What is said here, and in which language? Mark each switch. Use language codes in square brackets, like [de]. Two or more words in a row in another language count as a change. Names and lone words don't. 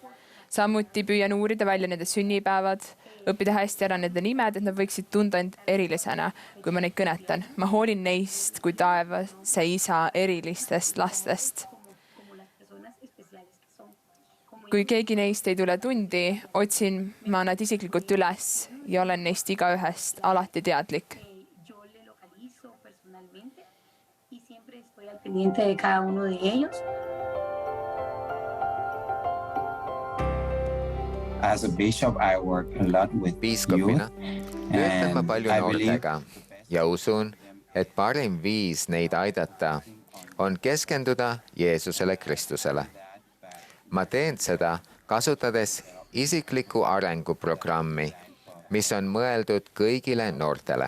[et] Samuti püüan uurida välja nende sünnipäevad, õppida hästi ära nende nimed, et nad võiksid tunda end erilisena, kui ma neid kõnetan. Ma hoolin neist kui taevase isa erilistest lastest. Kui keegi neist ei tule tundi, otsin ma nad isiklikult üles ja olen neist igaühest alati teadlik. [es] Pendiente de cada uno de ellos. [en] As a bishop, I work a lot with [et] piiskopina töötan ma [en] and [et] palju [en] I believe [et] noortega ja usun, et parim viis neid aidata on keskenduda Jeesusele Kristusele. Ma teen seda, kasutades isiklikku arenguprogrammi, mis on mõeldud kõigile noortele.